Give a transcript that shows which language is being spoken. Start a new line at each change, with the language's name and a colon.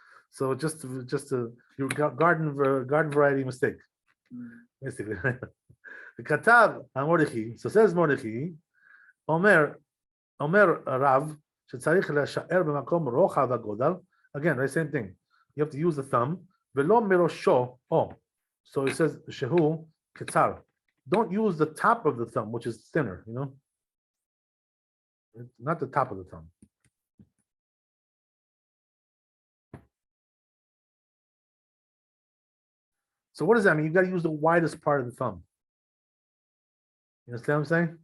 English: So just your garden variety mistake. Basically. The Katav Mordechai, so says Mordechai, Omer Rav,
Hebrew: שצריך להישאר במקום רוחב הגודל.
English: Again, right, same thing. You have to use the thumb.
Hebrew: ולא מראשו,
English: so it says,
Hebrew: שהוא קצר.
English: Don't use the top of the thumb, which is thinner, you know? Not the top of the thumb. So what does that mean? You got to use the widest part of the thumb. You understand what I'm saying?